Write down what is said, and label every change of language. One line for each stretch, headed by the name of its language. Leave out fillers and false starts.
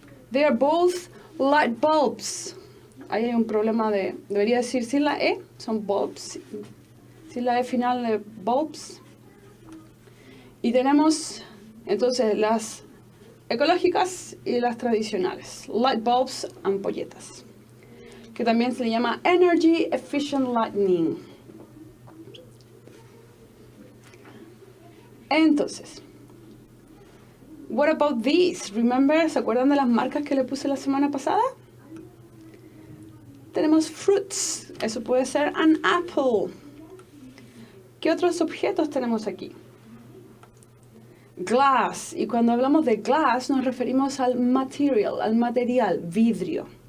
English: They are both light bulbs.
Spanish: Ahí hay un problema de... Debería decir sin la E, son bulbs. Sin la E final de bulbs. Y tenemos entonces las ecológicas y las tradicionales. Light bulbs, ampolletas. Que también se le llama Energy Efficient Lighting. Entonces,
English: what about these? Remember,
Spanish: ¿se acuerdan de las marcas que le puse la semana pasada? Tenemos fruits. Eso puede ser
English: an apple.
Spanish: ¿Qué otros objetos tenemos aquí? Glass. Y cuando hablamos de glass nos referimos al material, vidrio.